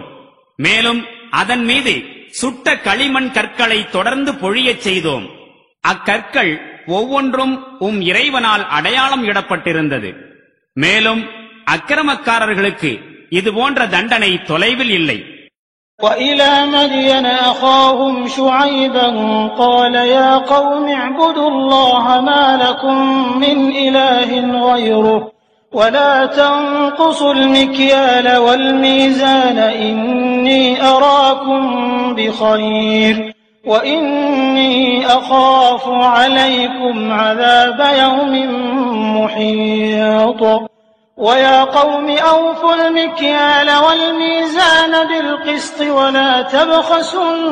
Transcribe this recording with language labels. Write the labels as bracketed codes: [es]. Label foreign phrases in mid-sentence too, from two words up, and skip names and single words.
[ta] மேலும் அதன் மீது சுட்ட களிமண் கற்களை தொடர்ந்து பொழியச் செய்தோம். அக்கற்கள் ஒவ்வொன்றும் இறைவனால் அடையாளம் இடப்பட்டிருந்தது. மேலும் அக்கிரமக்காரர்களுக்கு இதுபோன்ற தண்டனை தொலைவில் இல்லை. [ar] وَإِلَى مَدْيَنَ أَخَاهُمْ شُعَيْبًا قَالَ يَا قَوْمِ اعْبُدُوا اللَّهَ مَا لَكُمْ مِنْ إِلَٰهٍ غَيْرُهُ وَلَا تَنقُصُوا الْمِكْيَالَ وَالْمِيزَانَ إِنِّي أَرَاكُمْ بِخَيْرٍ وَإِنِّي أَخَافُ عَلَيْكُمْ عَذَابَ يَوْمٍ مُحِيطٍ وَيَا قَوْمِ أَوْفُوا الْمِكْيَالَ وَالْمِيزَانَ بِالْقِسْطِ وَلَا تَبْخَسُوا